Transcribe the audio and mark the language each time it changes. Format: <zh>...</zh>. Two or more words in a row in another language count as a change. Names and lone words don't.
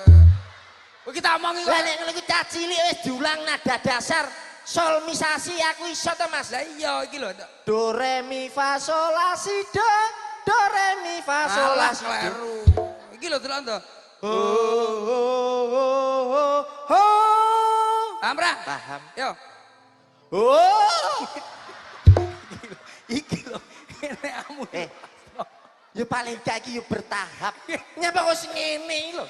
<jv>Kita omongi kok. Lah nek ngene iki cah cilik wis diulang nada dasar. Solmisasi aku iso to Mas. Lah iya iki lho. Do re mi fa sol la si do. Do re mi fa sol la si do. Iki lho delok to. Paham ra? Paham. Yo. Iki lho. Ini amu. Ya paling gak iki yo bertahap. Nyapa kok sing ngene lho.</jv>